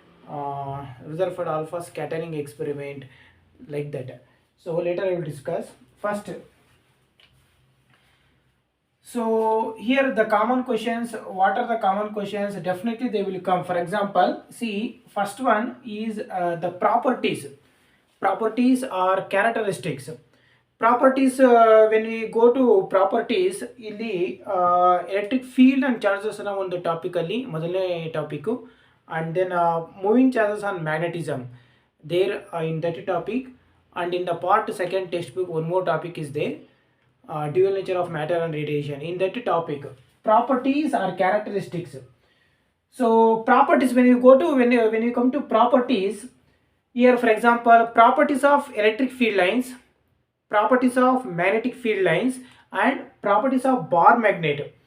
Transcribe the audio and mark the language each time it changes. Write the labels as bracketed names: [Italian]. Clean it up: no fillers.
[English] Rutherford alpha scattering experiment, like that. So later I will discuss. First, so here the common questions. What are the common questions? Definitely they will come. For example, see, first one is the properties. Properties or characteristics. Properties, when we go to properties, [Kannada] ಇಲ್ಲಿ electric field and charges ಅನ್ನೋ ಒಂದು ಟಾಪಿಕಲ್ಲಿ ಮೊದಲನೇ topic. [English] And then moving charges on magnetism there in that topic. And in the part second text book one more topic is there. Dual nature of matter and radiation. In that topic, properties are characteristics. So properties, when you come to properties, here for example, properties of electric field lines, properties of magnetic field lines, and properties of bar magnet.